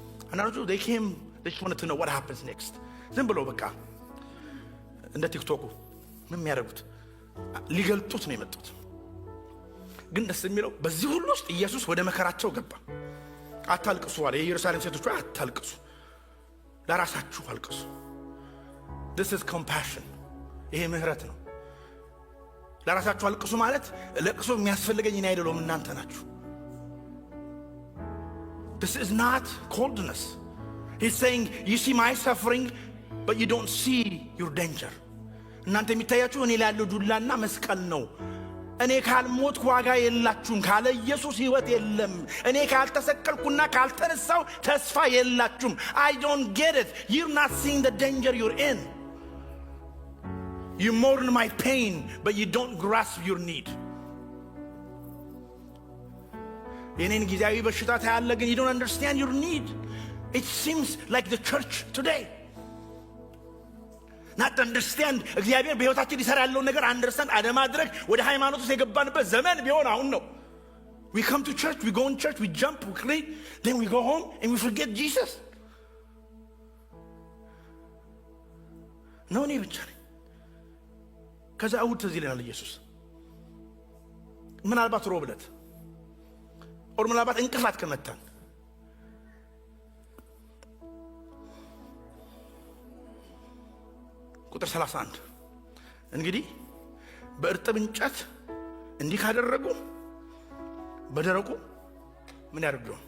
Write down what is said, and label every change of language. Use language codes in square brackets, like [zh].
[am] አንዳንዶቹ [en] they wanted to know what happens next። [am] ዝም ብሎ በቃ እንደ ቲክቶኩ ምን የሚያደርጉት ሊገልጡት ነው የመጡት። ግን ደስ የሚለው በዚህ ሁሉ ውስጥ ኢየሱስ ወደ መከራቸው ገባ። አታልቅሱ አለ። የኢየሩሳሌም ሴቶች አታልቅሱ፣ ለራሳችሁ አልቅሱ። [en] this is compassion። [am] ይሄ ምህረት ነው። ለራሳችሁ አልቅሱ ማለት ለቅሶ የሚያስፈልገኝ እኔ አይደለም እናንተ ናችሁ። [en] This is not coldness. He's saying, you see my suffering, but you don't see your danger. [am] እናንተ የሚታያችሁ እኔ ላይ ያለው ዱላና መስቀል ነው። እኔ ካልሞትኩ ዋጋ የላችሁም። ካለ ኢየሱስ ሕይወት የለም። እኔ ካልተሰቀልኩና ካልተነሳው ተስፋ የላችሁም። [en] I don't get it. You're not seeing the danger you're in. You mourn my pain, but you don't grasp your need. [am] የኔን ጊዜያዊ በሽታ ታያለ ግን [en] you don't understand your need. It seems like the church today. Not to understand [am] እግዚአብሔር በሕይወታችን ሊሰራ ያለውን ነገር አንደርስታንድ አለማድረግ ወደ ሃይማኖት ውስጥ የገባንበት ዘመን ቢሆን አሁን ነው። [en] We come to church, we go in church, we jump, we clean, then we go home and we forget Jesus. [am] ነው እኔ ብቻ ነኝ። ከዛ እሑድ ትዝ ይለናል ኢየሱስ ምናልባት ሮብ ዕለት ኦር ምናልባት እንቅፋት ከመታን ቁጥር 31 እንግዲህ በእርጥብ እንጨት እንዲህ ካደረጉ በደረቁ ምን ያደርጉ?